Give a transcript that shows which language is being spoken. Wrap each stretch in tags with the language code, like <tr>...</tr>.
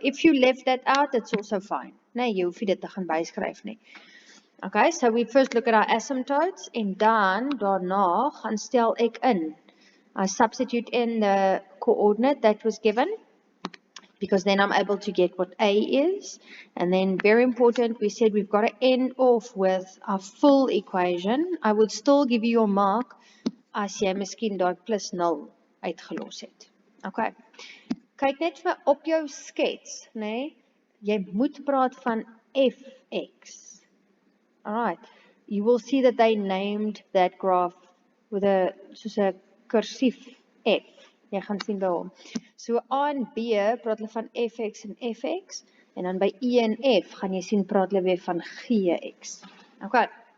<en>If you left that out, it's also fine.</en> <af>Nee, jy hoef nie dit te gaan byskryf nie.</af> <en>Okay, so we first look at our asymptotes</en> <af>en dan daarna gaan stel ek in.</af> <en>I substitute in the coordinate that was given because then I'm able to get what A is. And then very important, we said we've got to end off with a full equation. I would still give you your mark</en> <af>as jy miskien daai plus 0 uitgelos het.</af> <en>Okay.</en> <af>Kyk net vir op jou skets, nee, jy moet praat van fx.</af> <en>Alright. You will see that they named that graph with</en> <af>soos 'n kursief</af> <en>F.</en> <af>Jy gaan sien by hom. So A en B praat hulle van fx en fx en dan by E en F gaan jy sien praat hulle weer van gx. Okay.</af>